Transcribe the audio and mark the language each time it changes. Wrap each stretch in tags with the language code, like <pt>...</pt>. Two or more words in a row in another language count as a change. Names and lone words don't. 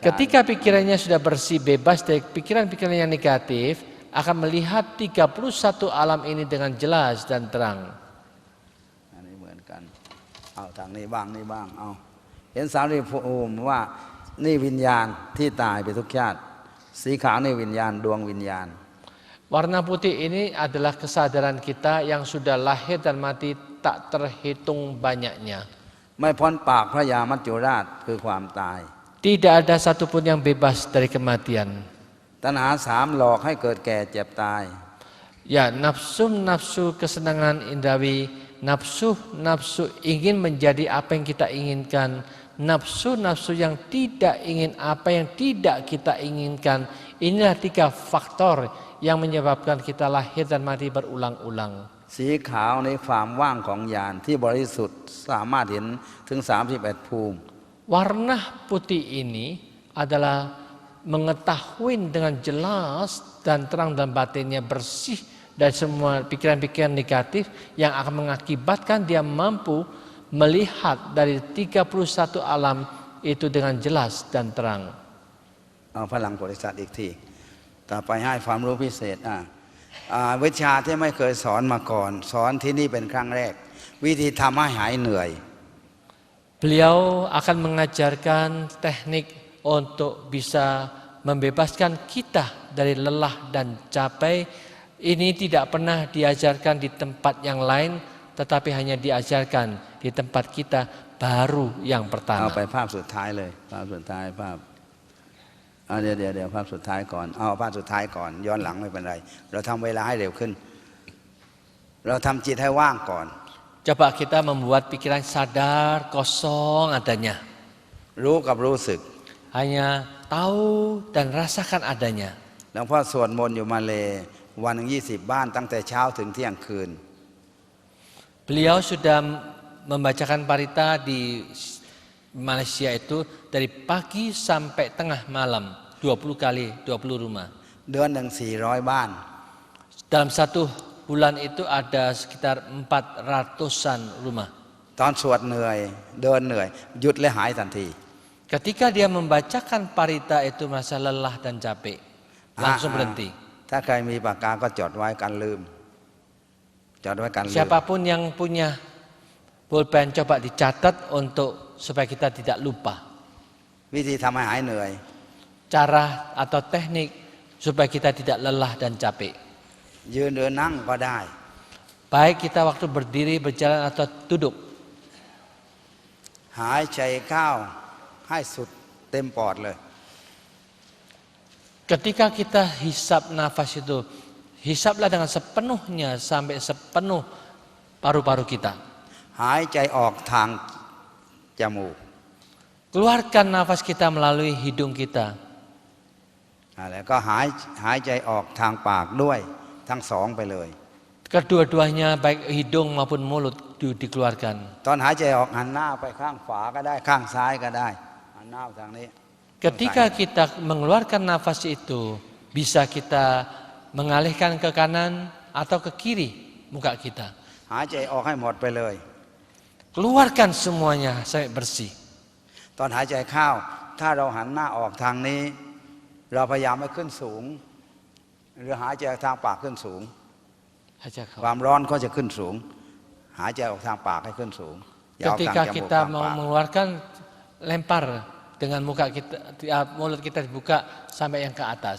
<id>Ketika pikirannya sudah bersih bebas dari pikiran-pikiran yang negatif, akan melihat 31 alam ini dengan jelas dan terang.</id> <th>อันนี้เหมือนกันเอาทางนี้บ้างนี่บ้างเอาเห็น30ภูมิว่านี่วิญญาณที่ตายไปทุกชาติสีขาวนี่วิญญาณดวงวิญญาณ</th> <id>Warna putih ini adalah kesadaran kita yang sudah lahir dan mati tak terhitung banyaknya.</id> <th>ไม่พ้นปากพระยามัจจุราชคือความตาย</th> <id>Tidak ada satupun yang bebas dari kematian.</id> <th>ตัณหา3หลอกให้เกิดแก่เจ็บตาย</th> <id>Ya, nafsu kesenangan indrawi, nafsu ingin menjadi apa yang kita inginkan, nafsu yang tidak ingin apa yang tidak kita inginkan. Inilah 3 faktor yang menyebabkan kita lahir dan mati berulang-ulang.</id> <th>สีขาวในความว่างของญาณที่บริสุทธิ์สามารถเห็นถึง31ภูมิ</th> <id>Warna putih ini adalah mengetahui dengan jelas dan terang dan batinnya bersih dari semua pikiran-pikiran negatif yang akan mengakibatkan dia mampu melihat dari 31 alam itu dengan jelas dan terang.</id> <th>เอาพลังบริษัทอีกทีต่อไปให้ความรู้พิเศษวิชาที่ไม่เคยสอนมาก่อนสอนที่นี่เป็นครั้งแรกวิธีทำให้หายเหนื่อย</th> <id>Beliau akan mengajarkan teknik untuk bisa membebaskan kita dari lelah dan capek. Ini tidak pernah diajarkan di tempat yang lain, tetapi hanya diajarkan di tempat kita baru yang</id> <th>เอา</th> <id>pertama.</id> <th>ไปภาพสุดท้ายเลยภาพสุดท้ายภาพเดี๋ยวภาพสุดท้ายก่อนเอาภาพสุดท้ายก่อนย้อนหลังไม่เป็นไรเราทำเวลาให้เร็วขึ้น เราทำจิตให้ว่างก่อน</th> <id>Coba kita membuat pikiran sadar, kosong adanya.</id> <th>รู้กับรู้สึก</th> <id>Hanya tahu dan rasakan adanya.</id> <th>หลวงพ่อสวดมนต์อยู่มาเลวันหนึ่ง20 บ้านตั้งแต่เช้าถึงเที่ยงคืน</th> <id>Beliau sudah membacakan parita di Malaysia itu dari pagi sampai tengah malam 20 kali 20 rumah.</id> <th>เดือนหนึ่ง400 บ้าน</th> <id>Dalam 1 bulan itu ada sekitar 400-an rumah.</id> <th>ตอนสวดเหนื่อยเดินเหนื่อยหยุดและหายทันที</th> <id>Ketika dia membacakan parita itu merasa lelah dan capek, langsung berhenti.</id> <th>ถ้าใครมีปากกาก็จดไว้กันลืมจดไว้กันลืม</th> <id>Siapapun yang punya pulpen coba dicatat untuk supaya kita tidak lupa.</id> <th>วิธีทำให้หายเหนื่อย</th> <id>Cara atau teknik supaya kita tidak lelah dan capek.</id> <th>ยืนเดินนั่งก็ได้</th> <id>Baik kita waktu berdiri, berjalan atau duduk.</id> <th>หายใจเข้าให้สุดเต็มปอดเลย</th> <id>Ketika kita hisap nafas itu, hisaplah dengan sepenuhnya sampai sepenuh paru-paru kita.</id> <th>หายใจออกทางจมูก</th> <id>Keluarkan nafas kita melalui hidung kita.</id> <th>แล้วก็หายใจออกทางปากด้วยทั้งสองไปเลย</th> <id>Kedua-duanya baik hidung maupun mulut dikeluarkan.</id> <th>ตอนหายใจออกหันหน้าไปข้างขวาก็ได้ข้างซ้ายก็ได้หันหน้าไปทางนี้</th> <id>Ketika kita mengeluarkan nafas itu, bisa kita mengalihkan ke kanan atau ke kiri muka kita.</id> <th>หายใจออกให้หมดไปเลย</th> <id>Keluarkan semuanya sampai bersih.</id> <th>ตอนหายใจเข้าถ้าเราหันหน้าออกทางนี้ เราพยายามให้ขึ้นสูง หรือหายใจทางปากขึ้นสูง</th> <id>Aja</id> <th>ค</th> <id>kau.</id> <th>วามร้อนก็จะขึ้นสูง หายใจออกทางปากให้ขึ้นสูงอย่าออกทาง</th> <id>Ketika</id> <th>จมูก</th> <id>kita</id> <th>ทาง</th> <id>mau</id> <th>ปาก</th> <id>mengeluarkan, lempar dengan muka kita, mulut kita dibuka sampai yang ke atas.</id>